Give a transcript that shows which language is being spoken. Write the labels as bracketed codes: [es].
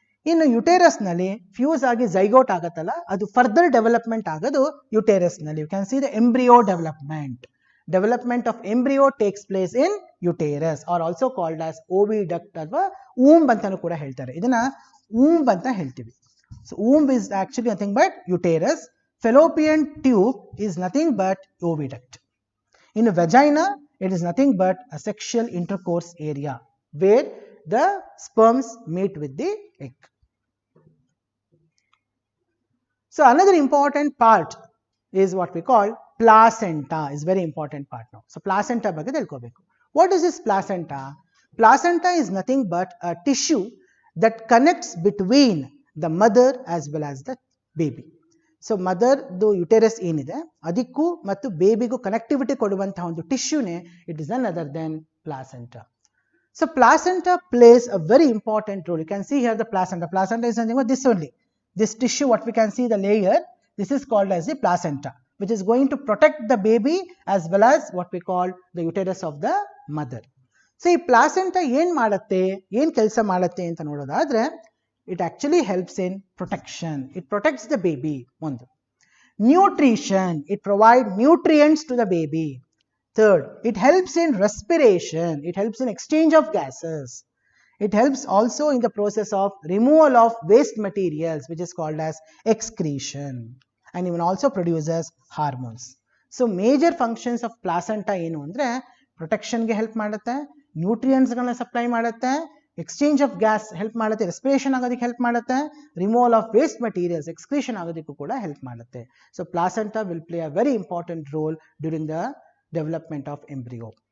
[kn] ಇನ್ನು ಯುಟೇರಸ್ ನಲ್ಲಿ ಫ್ಯೂಸ್ ಆಗಿ ಝೈಗೋಟ್ ಆಗತ್ತಲ್ಲ, ಅದು ಫರ್ದರ್ ಡೆವಲಪ್ಮೆಂಟ್ ಆಗೋದು ಯುಟೇರಸ್ ನಲ್ಲಿ. [en] you can see the embryo development of embryo takes place in uterus, are also called as oviduct [kn] ಅಥವಾ ಊಂಬ್ ಅಂತಾನು ಕೂಡ ಹೇಳ್ತಾರೆ. ಇದನ್ನ ಊಂಬ್ ಅಂತ ಹೇಳ್ತೀವಿ. [en] So womb is actually nothing but uterus. Fallopian tube is nothing but oviduct. In a vagina, it is nothing but a sexual intercourse area where the sperms meet with the egg. So another important part is what we call placenta. Is very important part now. [kn] So placenta ಬಗ್ಗೆ ತಿಳ್ಕೋಬೇಕು. [en] What is this placenta? Placenta is nothing but a tissue that connects between the mother as well as the baby. [kn] So mother ದು uterus ಏನಿದೆ ಅದಕ್ಕೂ ಮತ್ತು ಬೇಬಿಗೂ connectivity ಕೊಡುವಂತಹ ಒಂದು ಟಿಶ್ಯೂನೇ [en] It is none other than placenta. So placenta plays a very important role. You can see here the placenta. Placenta is nothing but this only. This tissue, what we can see the layer, this is called as the placenta, which is going to protect the baby as well as what we call the uterus of the mother. [kn] So ಈ placenta ಏನ್ ಮಾಡುತ್ತೆ, ಏನ್ ಕೆಲಸ ಮಾಡುತ್ತೆ ಅಂತ ನೋಡೋದಾದ್ರೆ [en] it actually helps in protection. It protects the baby. One. Nutrition. It provides nutrients to the baby. Third, it helps in respiration. It helps in exchange of gases. It helps also in the process of removal of waste materials, which is called as excretion. And even also produces hormones. So major functions of placenta [kn] ಏನು ಅಂದ್ರೆ protection ಗೆ help ಮಾಡುತ್ತೆ, nutrients ಗಳನ್ನ supply ಮಾಡುತ್ತೆ, exchange of gas help ಮಾಡುತ್ತೆ, respiration ಆಗೋದಕ್ಕೆ help ಮಾಡುತ್ತೆ, removal of waste materials excretion ಆಗೋದಕ್ಕೂ ಕೂಡ ಹೆಲ್ಪ್ ಮಾಡುತ್ತೆ. [en] So placenta will play a very important role during the development of embryo.